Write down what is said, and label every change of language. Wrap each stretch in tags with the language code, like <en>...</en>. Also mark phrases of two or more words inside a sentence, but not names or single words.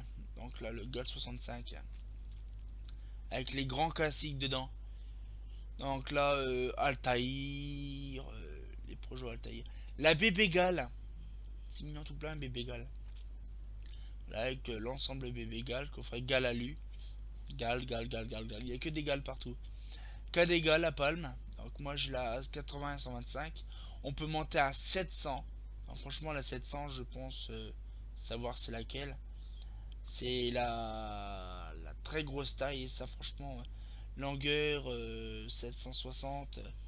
<fr>Donc là le GAL 65 avec les grands classiques dedans. Donc là Altaïr, les projets Altaïr. La bébé GAL, c'est mignon tout plein bébé GAL. Là avec l'ensemble bébé GAL, coffret GAL alu. GAL, GAL, GAL, GAL, GAL. Il n'y a que des GAL partout. K des GAL à Palme. Donc moi je l'ai à 80 125. On peut monter à 700. Donc, franchement la 700 je pense savoir c'est laquelle. C'est la très grosse taille et ça franchement longueur 760.</fr>